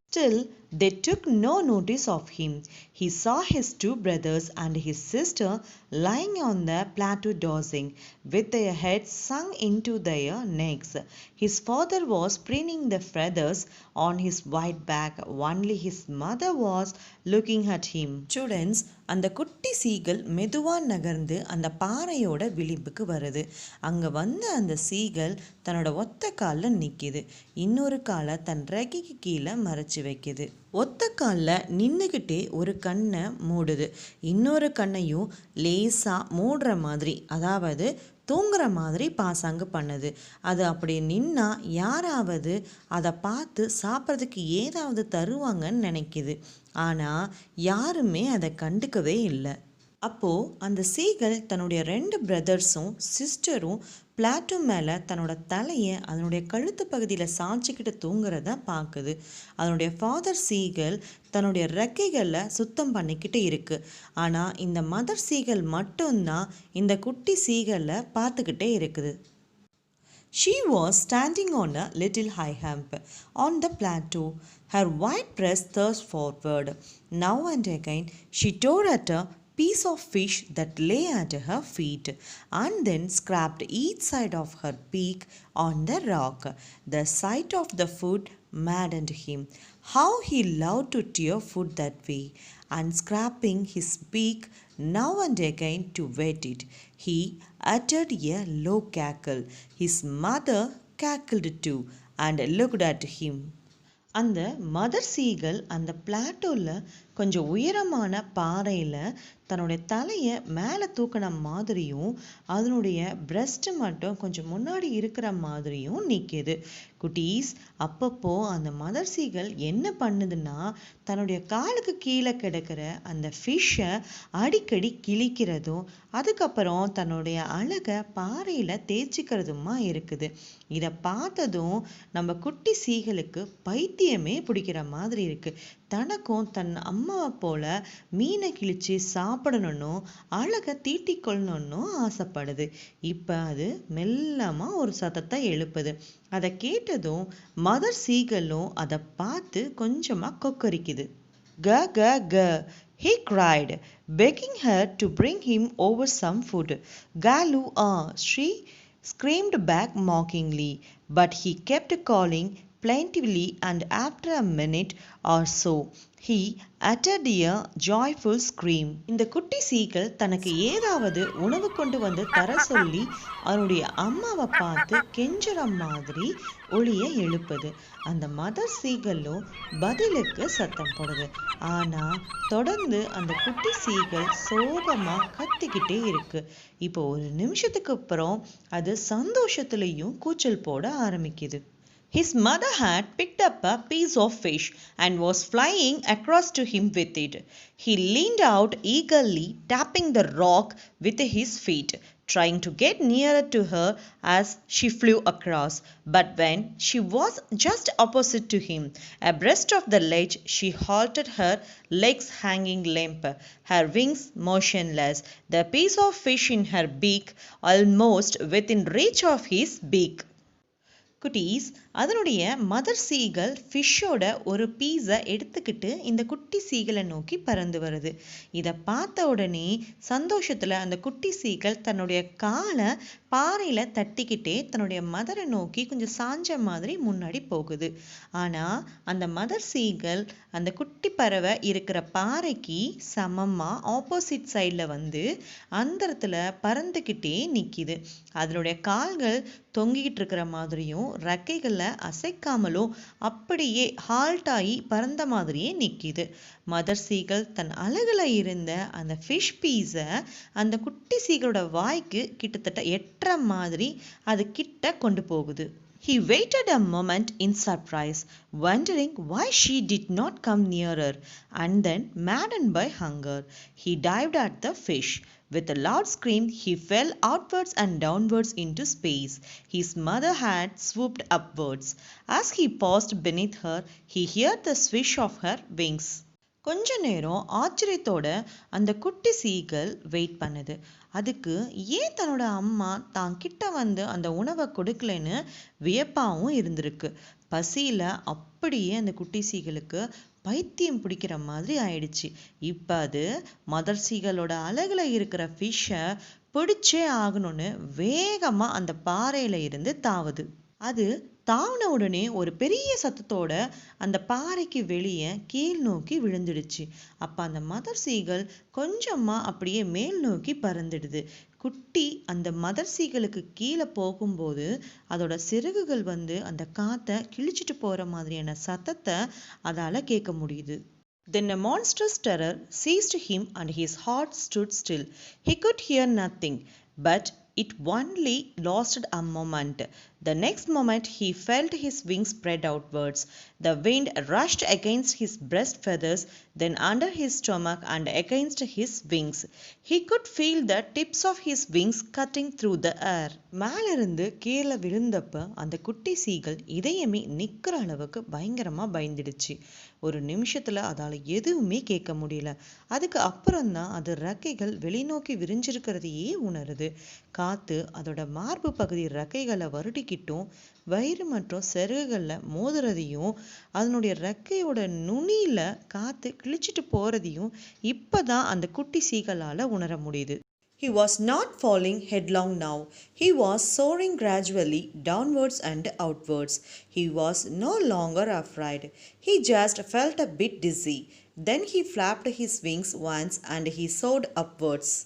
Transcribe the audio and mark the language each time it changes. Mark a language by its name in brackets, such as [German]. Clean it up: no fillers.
[English] Still, they took no notice of him. He saw his two brothers and his sister lying on the plateau dozing, with their heads sunk into their necks. His father was preening the feathers on his white back. Only his mother was looking at him. [Tamil] Students, அந்த குட்டி seagull மெதுவா நகர்ந்து அந்த பாறையோட விளிம்புக்கு வருது. அங்க வந்து அந்த seagull தன்னோட ஒத்த காலில் நிற்கிது. இன்னொரு காலை தன் ரெக்கைக்கு கீழே மறைச்சு வைக்குது. ஒத்த காலில் நின்றுக்கிட்டே ஒரு கண்ணை மூடுது. இன்னொரு கண்ணையும் லேசாக மூடுற மாதிரி, அதாவது தூங்குற மாதிரி பாசாங்கு பண்ணுது. அது அப்படி நின்னா யாராவது அதை பார்த்து சாப்பிட்றதுக்கு ஏதாவது தருவாங்கன்னு நினைக்கிது. ஆனால் யாருமே அதை கண்டுக்கவே இல்லை. அப்போது அந்த சீகல் தன்னுடைய 2 பிரதர்ஸும் சிஸ்டரும் பிளாட்டோ மேலே தன்னோட தலையை அதனுடைய கழுத்து பகுதியில் சாய்ச்சிக்கிட்டு தூங்குறத பார்க்குது. அதனுடைய ஃபாதர் சீகல் தன்னுடைய ரெக்கைகளில் சுத்தம் பண்ணிக்கிட்டு இருக்குது. ஆனால் இந்த மதர் சீகல் மட்டும்தான் இந்த குட்டி சீகலை பார்த்துக்கிட்டே இருக்குது. [English] She was standing on a little high hump on the plateau, her white breast thrust forward. Now and again she tore at a piece of fish that lay at her feet and then scraped each side of her beak on the rock. The sight of the food maddened him. How he loved to tear food that way, and scraping his beak now and again to wet it. He uttered a low cackle. His mother cackled too and looked at him. [Tamil] அந்த mother seagull அந்த பிளாட்டோவில் கொஞ்சம் உயரமான பாறையில் தன்னுடைய தலையை மேலே தூக்கின மாதிரியும் அதனுடைய பிரெஸ்ட்டு மட்டும் கொஞ்சம் முன்னாடி இருக்கிற மாதிரியும் நிற்கிது. குட்டீஸ், அப்பப்போ அந்த மதர் சீகல் என்ன பண்ணுதுன்னா தன்னுடைய காலுக்கு கீழே கிடக்கிற அந்த ஃபிஷ்ஷை அடிக்கடி கிழிக்கிறதும் அதுக்கப்புறம் தன்னுடைய அழகை பாறையில் தேய்ச்சிக்கிறதுமா இருக்குது. இதை பார்த்ததும் நம்ம குட்டி சீகலுக்கு பைத்தியமே பிடிக்கிற மாதிரி இருக்குது. தனக்கும் தன் அம்மாவை போல மீனை கிழிச்சு சாப்பிடணும்னு அழகை தீட்டிக்கொள்ளணும்னு ஆசைப்படுது. இப்போ அது மெல்லமாக ஒரு சத்தத்தை எழுப்புது. அதை கேட்டதும் மதர் சீகலும் அதை பார்த்து கொஞ்சமாக கொக்கரிக்குது. [English] க க க, he cried, begging her to bring him over some food. Galu, she screamed back mockingly, but he kept calling plaintively, and after a minute or so he uttered a joyful scream. [Tamil] இந்த குட்டி seagull தனக்கு ஏதாவது உணவு கொண்டு வந்து தர சொல்லி அவனுடைய அம்மாவை பார்த்து கெஞ்சுற மாதிரி ஒளியை எழுப்புது. அந்த மதர் சீகலும் பதிலுக்கு சத்தம் போடுது. ஆனால் தொடர்ந்து அந்த குட்டி சீகல் சோகமாக கத்திக்கிட்டே இருக்கு. இப்போ ஒரு நிமிஷத்துக்கு அப்புறம் அது சந்தோஷத்துலேயும் கூச்சல் போட ஆரம்பிக்குது. [English] His mother had picked up a piece of fish and was flying across to him with it. He leaned out eagerly, tapping the rock with his feet, trying to get nearer to her as she flew across. But when she was just opposite to him, abreast of the ledge, she halted, her legs hanging limp, her wings motionless, the piece of fish in her beak almost within reach of his beak. [Tamil] குட்டீஸ், அதனுடைய mother seagull ஃபிஷ்ஷோட ஒரு பீஸை எடுத்துக்கிட்டு இந்த குட்டி சீகலை நோக்கி பறந்து வருது. இதை பார்த்த உடனே சந்தோஷத்தில் அந்த குட்டி சீகல் தன்னுடைய காலை பாறையில் தட்டிக்கிட்டே தன்னுடைய மதரை நோக்கி கொஞ்சம் சாஞ்ச மாதிரி முன்னாடி போகுது. ஆனால் அந்த மதர் சீகல் அந்த குட்டி பறவை இருக்கிற பாறைக்கு சமமாக ஆப்போசிட் சைடில் வந்து அந்த இடத்துல பறந்துக்கிட்டே நிற்கிது. அதனுடைய கால்கள் தொங்கிக்கிட்டு இருக்கிற மாதிரியும் ரெக்கைகளை அசைக்காமலும் அப்படியே ஹால்ட் ஆகி பறந்த மாதிரியே நிற்கிது. மதர் சீகல் தன் அழகுல இருந்த அந்த ஃபிஷ் பீஸை அந்த குட்டி சீகளோட வாய்க்கு கிட்டத்தட்ட எட்டுற மாதிரி அது கிட்ட கொண்டு போகுது. [English] He waited a moment in surprise, wondering why she did not come nearer, and then, maddened by hunger, he dived at the fish. With a loud scream, he fell outwards and downwards into space. His mother had swooped upwards. As he paused beneath her, he heard the swish of her wings. [Tamil] கொஞ்ச நேரம் ஆச்சரியத்தோட அந்த குட்டி seagull wait பண்ணுது. அதுக்கு ஏன் தன்னோட அம்மா தான் கிட்ட வந்து அந்த உணவை கொடுக்கலன்னு வியப்பாகவும் இருந்திருக்கு. பசியில் அப்படியே அந்த குட்டி சீகளுக்கு பைத்தியம் பிடிக்கிற மாதிரி ஆயிடுச்சு. இப்போ அது மதர் சீகளோட அழகுல இருக்கிற ஃபிஷ்ஷை பிடிச்சே ஆகணும்னு வேகமாக அந்த பாறையில இருந்து தாவுது. அது தாவுன உடனே ஒரு பெரிய சத்தத்தோட அந்த பாறைக்கு வெளியே கீழ் நோக்கி விழுந்துடுச்சு. அப்ப அந்த மதர் சீகள் கொஞ்சமா அப்படியே மேல் நோக்கி பறந்துடுது. குட்டி அந்த மதர் சீகளுக்கு கீழே போகும்போது அதோட சிறகுகள் வந்து அந்த காத்தை கிழிச்சிட்டு போற மாதிரியான சத்தத்தை அதால கேட்க முடியுது. [English] Then a monstrous terror seized him and his heart stood still. He could hear nothing, but it only lasted a moment. The next moment he felt his wings spread outwards. The wind rushed against his breast feathers, then under his stomach and against his wings. He could feel the tips of his wings cutting through the air. [Tamil] மேலிருந்து கீழே விழுந்தப்ப அந்த குட்டி சீகள் இதயமே நிற்கிற அளவுக்கு பயங்கரமா பயந்துடுச்சு. ஒரு நிமிஷத்துல அதால எதுவுமே கேட்க முடியல. அதுக்கு அப்புறம்தான் அது ரெக்கைகள் வெளிநோக்கி விரிஞ்சிருக்கிறதையே உணருது. காத்து அதோட மார்பு பகுதி ரெக்கைகளை வருடிக்கிட்டும் வயிறு மற்றும் செருகுகள்ல மோதுறதையும் அதனுடைய ரெக்கையோட நுனியில காத்து கிழிச்சிட்டு போறதையும் இப்பதான் அந்த குட்டி சீகளால உணர முடியுது. [English] He was not falling headlong now. He was soaring gradually downwards and outwards. He was no longer afraid. He just felt a bit dizzy. Then he flapped his wings once and he soared upwards.